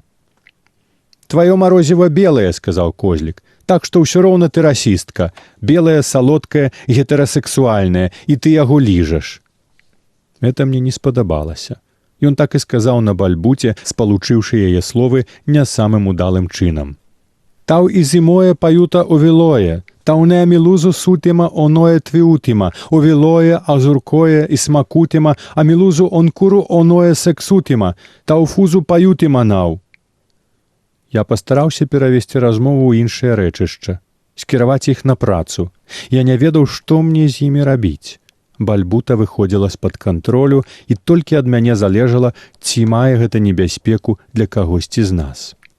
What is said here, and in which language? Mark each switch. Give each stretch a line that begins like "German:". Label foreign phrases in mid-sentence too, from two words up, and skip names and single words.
Belarusian: «Тваё марозіва белае», — сказаў Козлік, «так што ўсё роўна ты расістка, белая, салодкая, гетэрасексуальная, і ты яго ліжаш». Гэта мне не спадабалася. Ён так і сказаў на бальбуце, спалучыўшы яе словы не самым удалым чынам. «Тау і зімое паюта овілое, тау не амілузу сутима оное твіутима, овілое азуркое і смакутима, амілузу онкуру оное сексутима, тау фузу паютима нау». Я пастараўся перавесці размову ў іншае рэчышча, скіраваць іх на працу. Я не ведаў, што мне з імі рабіць. Бальбута выходзіла з-пад кантролю, і толькі ад мяне залежала, ці мае гэта небяспеку для кагосьці з нас.